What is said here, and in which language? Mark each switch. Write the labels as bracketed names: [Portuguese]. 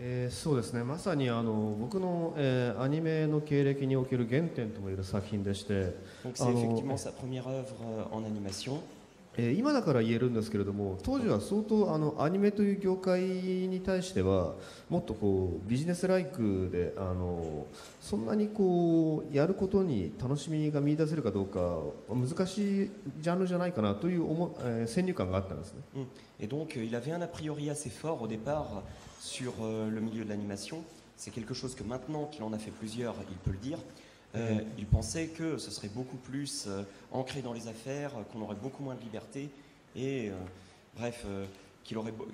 [Japanese] そうですね、まさに僕の、アニメの経歴における原点ともいえる作品でして、 [French] Donc c'est effectivement sa première œuvre en animation. [Japanese] 今だから言えるんですけれども、当時は相当アニメという業界に対してはもっとこうビジネスライクでそんなにこうやることに楽しみが見出せるかどうか難しいジャンルじゃないかなという先入観があったんですね。 [French] Et donc il avait un a priori assez fort au départ sur le milieu de l'animation. C'est quelque chose que maintenant qu'il en a fait plusieurs, il peut le dire. Il pensait que ce serait beaucoup plus ancré dans les affaires, qu'on aurait beaucoup moins de liberté et bref, qu'il aurait...